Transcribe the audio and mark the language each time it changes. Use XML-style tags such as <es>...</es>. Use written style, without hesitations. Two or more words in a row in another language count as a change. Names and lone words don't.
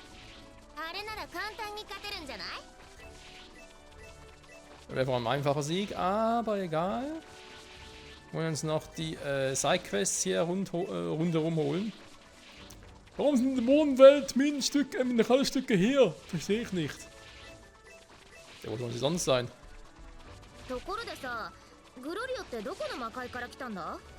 <de>Wäre vor allem ein einfacher Sieg, aber egal. Wollen wir uns noch die Sidequests hier rundherum holen. Warum sind in der Dämonenwelt Mineralstücke hier? Verstehe ich nicht. Ja, wo sollen sie sonst sein?</de> <ja>ところでさ、グロリオってどこの魔界から来たんだ？</ja>